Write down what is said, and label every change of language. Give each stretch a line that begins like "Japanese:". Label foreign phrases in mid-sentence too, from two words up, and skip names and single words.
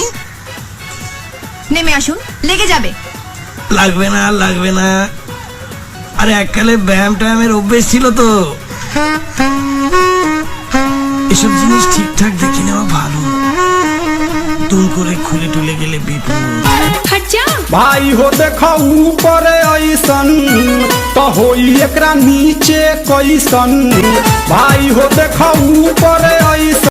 Bangla: নেমে আসুন, লেগে যাবে। লাগবে না লাগবে না, আরে এককালে ব্যায়াম ট্যায়ামের অভ্যেস ছিল তো, এসব জিনিস ঠিকঠাক দেখে নেওয়া ভালো। তুম করে খুলে টুলে গেলে বিপদ।
Bhojpuri: भाई हो देखो ऊपर ऐसन तो होई एकरा नीचे कैसन। भाई हो देखो ऊपर ऐसन।